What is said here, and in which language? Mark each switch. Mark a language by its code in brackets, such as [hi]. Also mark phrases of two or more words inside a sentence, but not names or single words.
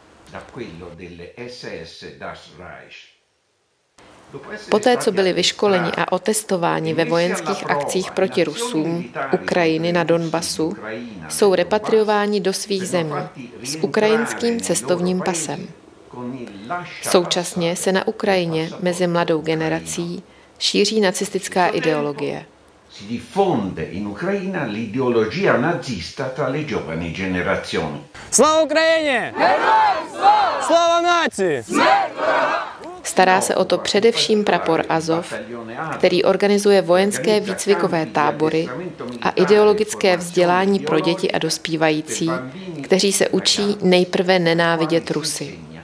[cs] Poté, co byli vyškoleni a otestováni ve vojenských akcích proti Rusům Ukrajiny na Donbasu, jsou repatriováni do svých zemí s ukrajinským cestovním pasem. Současně se na Ukrajině mezi mladou generací šíří nacistická ideologie. [it] Si diffonde in Ucraina l'ideologia nazista tra le giovani generazioni. [uk] Slava Ukrajině! Slava naci! [cs] Stará se o to především prapor Azov, který organizuje vojenské výcvikové tábory a ideologické vzdělání pro děti a dospívající, kteří se učí nejprve nenávidět Rusy.